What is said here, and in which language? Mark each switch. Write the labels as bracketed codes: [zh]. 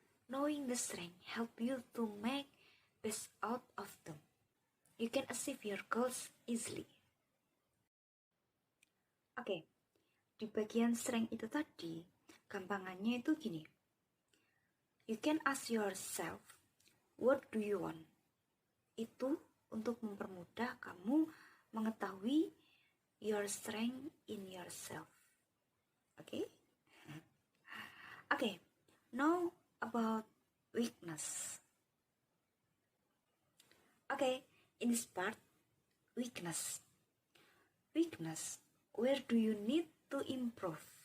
[en] Knowing the strength help you to make best out of them. You can achieve your goals easily. [id] Oke, di bagian strength itu tadi, gampangannya itu gini. [en] You can ask yourself, what do you want? [id] Itu untuk mempermudah kamu mengetahui [en] your strength in yourself. Okay? Okay, now about weakness. Okay, in this part, weakness. Weakness, where do you need to improve?